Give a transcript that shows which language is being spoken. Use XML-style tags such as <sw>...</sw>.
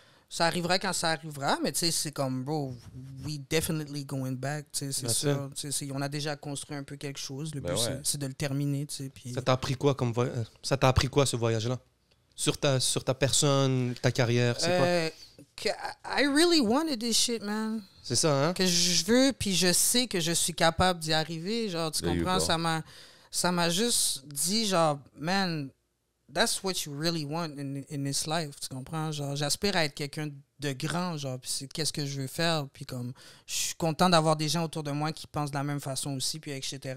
<fr>Ça arrivera quand ça arrivera, mais tu sais, c'est comme,</fr> <en>bro, we definitely going back,</en> <fr>tu sais, c'est Bien sûr. Tu sais, on a déjà construit un peu quelque chose. Le Ben but, ouais. c'est de le terminer, tu sais. Puis... Ça t'a appris quoi comme ça t'a appris quoi ce voyage-là? Sur ta personne, ta carrière, c'est quoi?</fr> <en>I really wanted this shit, man.</en> <fr>C'est ça, hein? Que je veux, puis je sais que je suis capable d'y arriver. Genre, tu</fr> <en>There you</en> <fr>comprends?</fr> <en>go.</en> <fr>Ça m'a juste dit, genre, man,</fr> <en>that's what you really want in this life.</en> <fr>Tu comprends? Genre, j'aspire à être quelqu'un de grand, genre, puis c'est qu'est-ce que je veux faire. Puis comme, je suis content d'avoir des gens autour de moi qui pensent de la même façon aussi, puis etc.</fr>